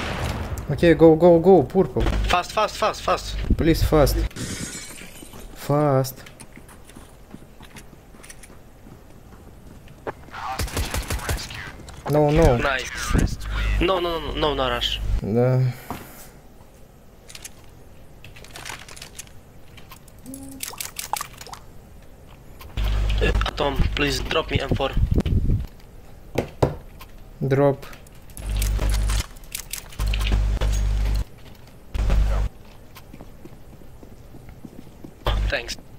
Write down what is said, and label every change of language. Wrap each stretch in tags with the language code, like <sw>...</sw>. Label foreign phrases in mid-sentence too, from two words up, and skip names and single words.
<ru>Окей,</ru> <en>go, purple. Fast. Please, fast. Fast. No, no. Nice. No, no, no, no, no rush.</en> <ru>Да.</ru> <en>Atom, please drop me M4. Drop. Thanks.</en>